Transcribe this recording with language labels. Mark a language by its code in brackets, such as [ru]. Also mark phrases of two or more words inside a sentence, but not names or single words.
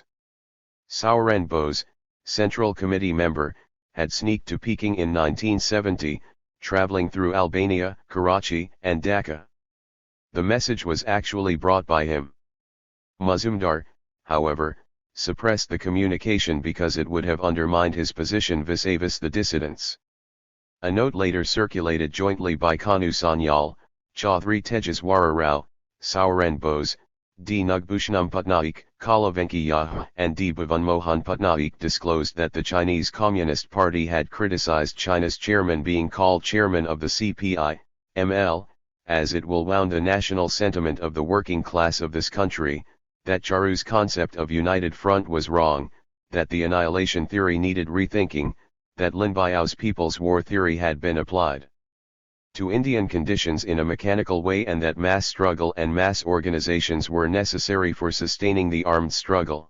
[en] Sauren Bose, Central Committee member, had sneaked to Peking in 1970, traveling through Albania, Karachi, and Dhaka. The message was actually brought by him. Mazumdar, however, suppressed the communication because it would have undermined his position vis-a-vis the dissidents. A note later circulated jointly by Kanu Sanyal, Chaudhry Tejaswara Rao, Sauren Bose, D. Nagbhushanam Patnaik, Kala Venkayya, and D. Bhavan Mohan Patnaik disclosed that the Chinese Communist Party had criticized China's chairman being called chairman of the CPI, ML, as it will wound the national sentiment of the working class of this country, that Charu's concept of united front was wrong, that the annihilation theory needed rethinking, that Lin Biao's people's war theory had been applied to Indian conditions in a mechanical way, and that mass struggle and mass organizations were necessary for sustaining the armed struggle.